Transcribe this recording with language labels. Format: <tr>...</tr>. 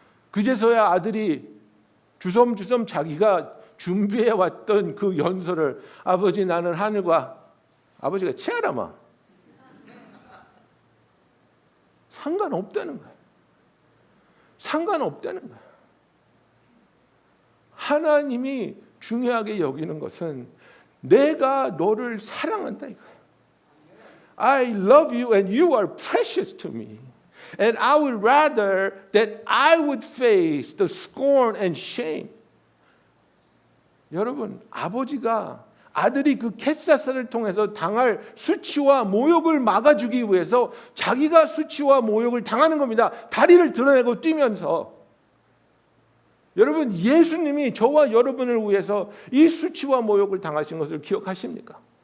<ko>그제서야 아들이 주섬주섬 자기가 준비해 왔던 그 연설을 아버지 나는 하늘과 아버지가 치아라마 상관없다는 거예요. 상관없다는 거예요. 하나님이 중요하게 여기는 것은 내가 너를 사랑한다 이거예요.</ko> <en>I love you and you are precious to me. And I would rather that I would face the scorn and shame.</en> <ko>여러분, 아버지가 아들이 그 켓사사를 통해서 당할 수치와 모욕을 막아주기 위해서 자기가 수치와 모욕을 당하는 겁니다. 다리를 드러내고 뛰면서. 여러분 예수님이 저와 여러분을 위해서 이 수치와 모욕을 당하신 것을 기억하십니까?</ko>